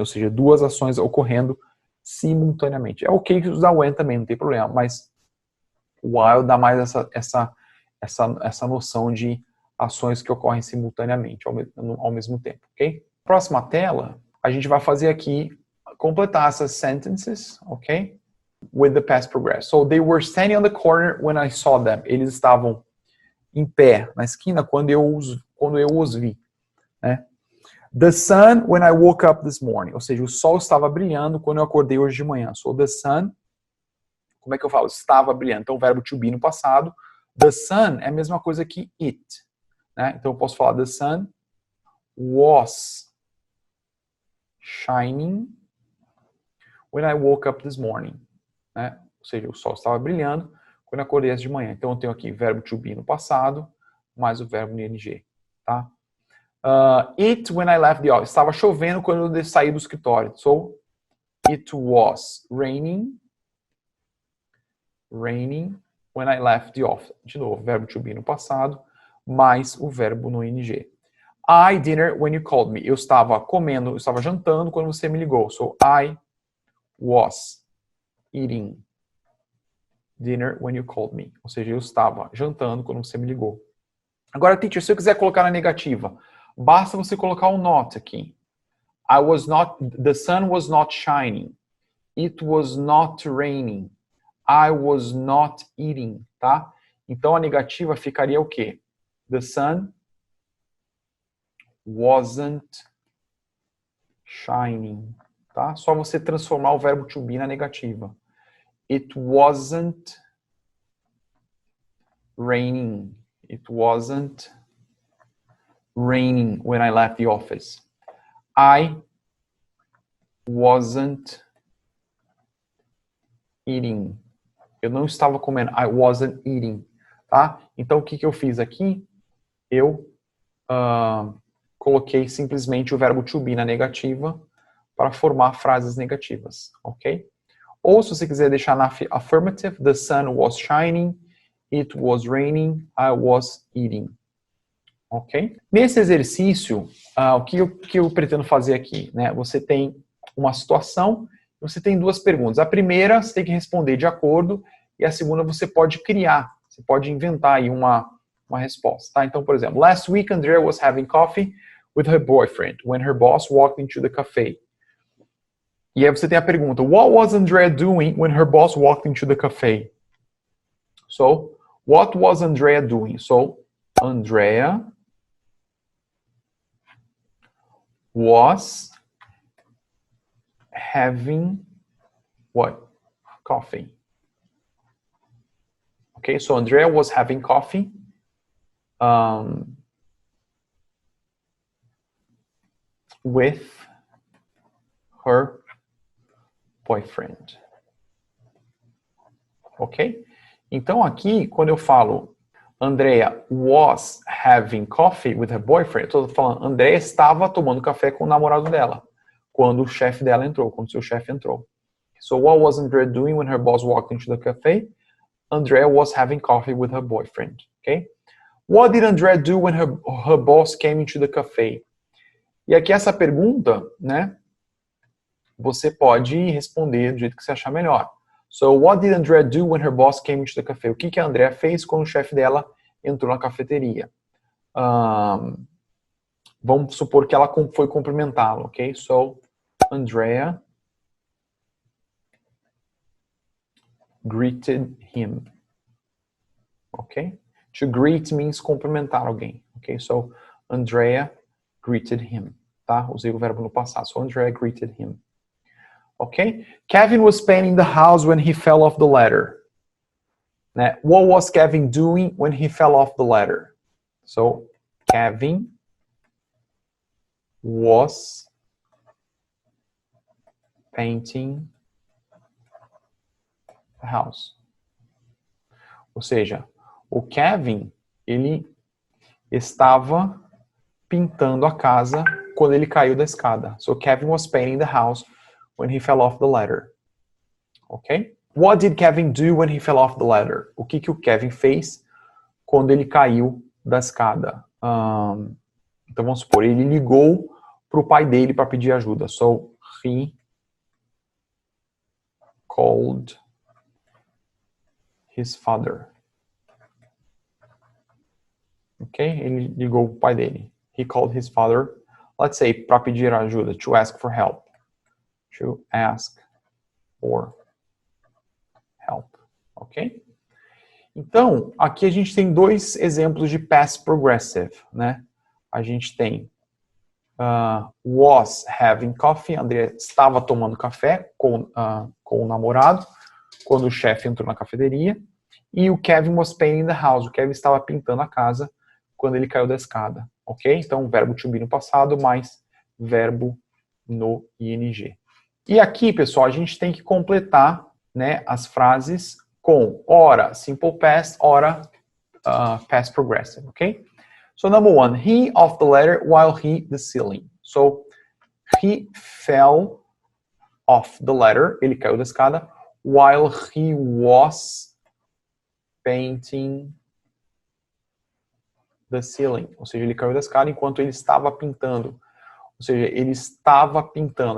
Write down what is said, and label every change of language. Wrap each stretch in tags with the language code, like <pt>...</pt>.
<pt>Ou seja, duas ações ocorrendo simultaneamente. É ok usar when também, não tem problema. Mas while dá mais essa noção de ações que ocorrem simultaneamente, ao mesmo tempo, ok? Próxima tela, a gente vai fazer aqui, completar essas sentences, ok?</pt> <en>With the past progress. So, they were standing on the corner when I saw them.</en> <pt>Eles estavam em pé, na esquina, quando eu os vi, né?</pt> <en>The sun when I woke up this morning.</en> <pt>Ou seja, o sol estava brilhando quando eu acordei hoje de manhã.</pt> <en>So, the sun,</en> <pt>como é que eu falo? Estava brilhando. Então, o verbo to be no passado. The sun é a mesma coisa que it, né? Então, eu posso falar</pt> <en>the sun was shining when I woke up this morning,</en> <pt>né? Ou seja, o sol estava brilhando quando eu acordei de manhã. Então, eu tenho aqui verbo to be no passado, mais o verbo no ing, tá?</pt> <en>It when I left the office.</en> <pt>Estava chovendo quando eu saí do escritório.</pt> <en>So, it was raining when I left the office.</en> <pt>De novo, verbo to be no passado, mais o verbo no ing.</pt> <en>I dinner when you called me.</en> <pt>Eu estava comendo, eu estava jantando quando você me ligou.</pt> <en>So, I was eating dinner when you called me.</en> <pt>Ou seja, eu estava jantando quando você me ligou. Agora, teacher, se eu quiser colocar na negativa, basta você colocar um not aqui.</pt> <en>The sun was not shining. It was not raining. I was not eating,</en> <pt>tá? Então, a negativa ficaria o quê?</pt> <en>The sun wasn't shining, tá?</en> <pt>Só você transformar o verbo to be na negativa.</pt> <en>It wasn't raining. It wasn't raining when I left the office. I wasn't eating.</en> <pt>Eu não estava comendo.</pt> <en>I wasn't eating,</en> <pt>tá? Então, o que eu fiz aqui? Eu coloquei simplesmente o verbo to be na negativa para formar frases negativas, ok? Ou se você quiser deixar na</pt> <en>affirmative, the sun was shining, it was raining, I was eating. Ok?</en> <pt>Nesse exercício, o que eu pretendo fazer aqui? Né? Você tem uma situação, você tem duas perguntas. A primeira, você tem que responder de acordo, e a segunda, você pode criar, você pode inventar aí uma resposta. Tá? Então, por exemplo,</pt> <en>last week Andrea was having coffee with her boyfriend when her boss walked into the cafe.</en> <pt>E aí você tem a pergunta,</pt> <en>what was Andrea doing when her boss walked into the cafe? So, what was Andrea doing? So, Andrea was having what? Coffee. Okay, so Andrea was having coffee with her boyfriend. Ok?</en> <pt>Então aqui, quando eu falo</pt> <en>Andrea was having coffee with her boyfriend,</en> <pt>eu estou falando Andrea estava tomando café com o namorado dela, quando o chefe dela entrou, quando seu chefe entrou.</pt> <en>So what was Andrea doing when her boss walked into the cafe? Andrea was having coffee with her boyfriend. Okay? What did Andrea do when her boss came into the cafe?</en> <pt>E aqui essa pergunta, né, você pode responder do jeito que você achar melhor.</pt> <en>So, what did Andrea do when her boss came into the cafe?</en> <pt>O que a Andrea fez quando o chefe dela entrou na cafeteria? Vamos supor que ela foi cumprimentá-lo, ok?</pt> <en>So, Andrea greeted him.</en> <pt>Ok?</pt> <en>To greet means</en> <pt>cumprimentar alguém.</pt> <en>Ok? So, Andrea greeted him. Tá?</en> <pt>Usei o verbo no passado.</pt> <en>So, Andrea greeted him. Ok? Kevin was painting the house when he fell off the ladder. Né? What was Kevin doing when he fell off the ladder? So, Kevin was painting the house.</en> <pt>Ou seja, o Kevin, ele estava pintando a casa quando ele caiu da escada.</pt> <en>So, Kevin was painting the house when he fell off the ladder.</en> <pt>ok?</pt> <en>What did Kevin do when he fell off the ladder?</en> <pt>O que o Kevin fez quando ele caiu da escada? Então vamos supor, ele ligou para o pai dele para pedir ajuda.</pt> <en>So, he called his father. Ok?</en> <pt>Ele ligou para o pai dele.</pt> <en>He called his father. Let's say,</en> <pt>para pedir ajuda.</pt> <en>To ask for help. To ask for help. Ok?</en> <pt>Então, aqui a gente tem dois exemplos de past progressive, né? A gente tem</pt> <en>was having coffee.</en> <pt>André estava tomando café com o namorado quando o chefe entrou na cafeteria. E o Kevin</pt> <en>was painting the house.</en> <pt>O Kevin estava pintando a casa quando ele caiu da escada. Ok? Então, verbo to be no passado, mais verbo no ing. E aqui, pessoal, a gente tem que completar, né, as frases com ora simple past, ora past progressive. Ok?</pt> <en>So, number one, he off the ladder while he the ceiling. So, he fell off the ladder.</en> <pt>Ele caiu da escada</pt> <en>while he was painting the ceiling.</en> <pt>Ou seja, ele caiu da escada enquanto ele estava pintando. Ou seja, ele estava pintando.</pt>